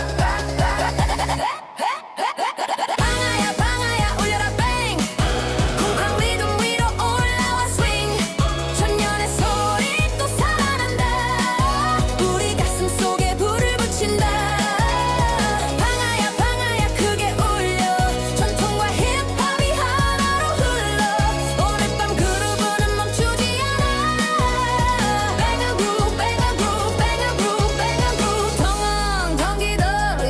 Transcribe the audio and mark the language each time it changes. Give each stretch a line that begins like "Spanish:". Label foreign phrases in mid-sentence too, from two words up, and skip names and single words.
Korean: 방아야 방아야 울려라 bang 쿵쾅 리듬 위로 올라와 swing 천년의 소리 또 살아난다. 우리 가슴 속에 불을 붙인다. 방아야 방아야 크게 울려 전통과 힙합이 하나로 흘러. 오늘 밤 그루브는 멈추지 않아.
English: Bang a groove bang a groove bang a groove bang a groove
Korean: 덩엉 덩기던